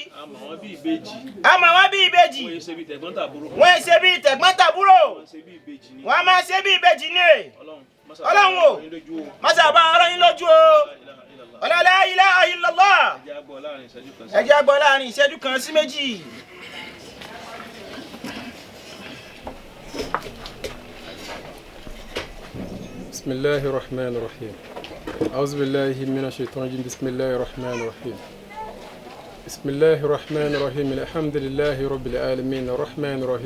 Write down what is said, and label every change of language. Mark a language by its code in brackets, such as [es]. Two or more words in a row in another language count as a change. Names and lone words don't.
[yo] A mọ̀ wọ́n bí ìbejì. A mọ̀ wọ́n bí ìbejì. Wọ́n ṣe bí tẹ̀gbọ́n tàbúrò. Wọ́n ṣe bí tẹ̀gbọ́n tàbúrò. Wọ́n máa ṣe bí ìbejì ni. Ọlọ́run o, mọ́sà bá ọ̀rọ̀ yín lójú o. [ar] لا إله إلا الله. [yo] Ẹ jẹ́ gbọ́ láàrin ìṣẹ́jú kan sí méjì. [ar] بسم الله الرحمن الرحيم أعوذ بالله من الشيطان الرجيم بسم الله الرحمن الرحيم بسم الله الرحمن الرحيم الحمد لله رب العالمين الرحمن الرحيم